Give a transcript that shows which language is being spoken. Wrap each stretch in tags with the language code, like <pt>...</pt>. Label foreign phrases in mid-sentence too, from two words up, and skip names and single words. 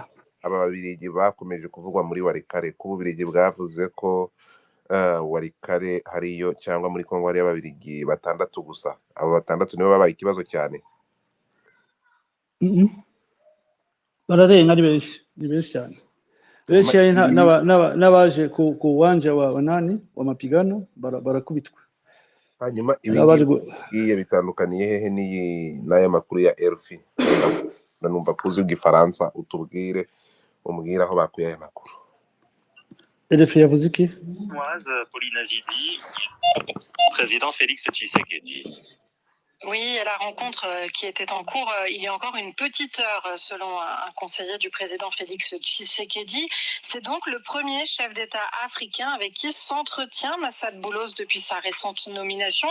<rw>Aba babirigi bakomeje kuvugwa muri Walikare, ko ububirigi bwavuze ko Walikare hariyo, cyangwa muri Kongo hariyo ababirigi 6 gusa. Abo 6 nibo babaye ikibazo cyane. Bararenga, ni benshi cyane. Benshi n'abaje ku</rw> <sw>uwanja wa mapigano</sw> <rw>barakubitwa. Hanyuma ibingiye bitandukaniye hehe n'aya makuru ya RFI? Nanumva kuzi igifaransa, utubwire umbwira aho bakuye aya makuru. RFI yavuze iki?</rw> <fr>Pauline Avidi, président Félix Tshisekedi. Oui, la rencontre qui était en cours il y a encore une petite heure, selon un conseiller du président Félix Tshisekedi. C'est donc le premier chef d'État africain avec qui s'entretient Massad Boulos depuis sa récente nomination.</fr>